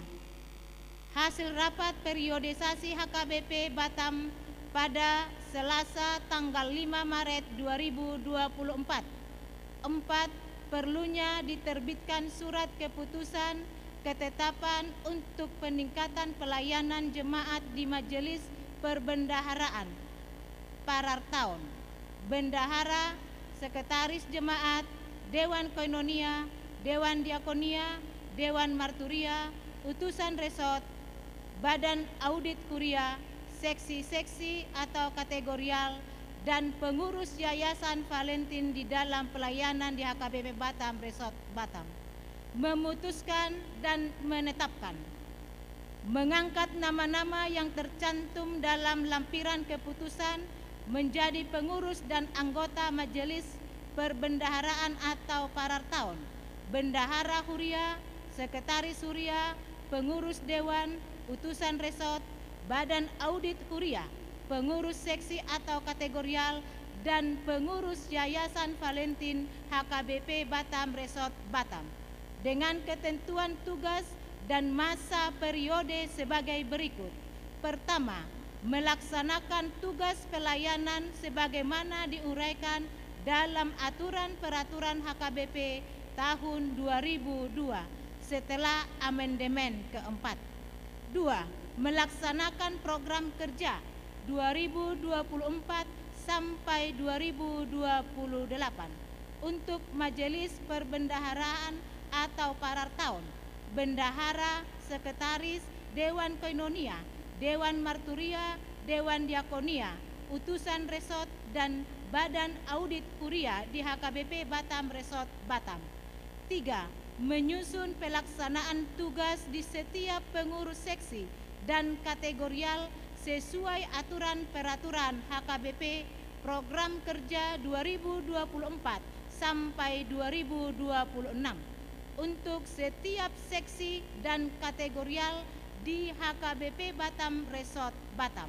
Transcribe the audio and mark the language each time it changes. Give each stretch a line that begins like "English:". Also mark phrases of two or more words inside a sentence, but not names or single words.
Indonesian: Hasil rapat periodisasi HKBP Batam pada Selasa tanggal 5 Maret 2024. 4. Perlunya diterbitkan surat keputusan ketetapan untuk peningkatan pelayanan jemaat di Majelis Perbendaharaan Parartaun, Bendahara, Sekretaris Jemaat, Dewan Koinonia, Dewan Diakonia, Dewan Marturia, Utusan Resort, Badan Audit Kuria, seksi-seksi atau kategorial, dan pengurus Yayasan Valentin di dalam pelayanan di HKBP Batam Resort Batam. Memutuskan dan menetapkan mengangkat nama-nama yang tercantum dalam lampiran keputusan menjadi pengurus dan anggota Majelis Perbendaharaan atau Parartaun, Bendahara Huria, Sekretaris Huria, pengurus Dewan, Utusan Resort, Badan Audit Huria, pengurus seksi atau kategorial, dan pengurus Yayasan Valentin HKBP Batam Resort Batam dengan ketentuan tugas dan masa periode sebagai berikut. Pertama, melaksanakan tugas pelayanan sebagaimana diuraikan dalam aturan peraturan HKBP tahun 2002 setelah amandemen keempat. 2. Melaksanakan program kerja 2024 sampai 2028 untuk Majelis Perbendaharaan atau Parartaun, Bendahara, Sekretaris, Dewan Koinonia, Dewan Marturia, Dewan Diakonia, Utusan Resort, dan Badan Audit Kuria di HKBP Batam Resort Batam. 3. Menyusun pelaksanaan tugas di setiap pengurus seksi dan kategorial sesuai aturan peraturan HKBP program kerja 2024 sampai 2026 untuk setiap seksi dan kategorial di HKBP Batam Resort Batam.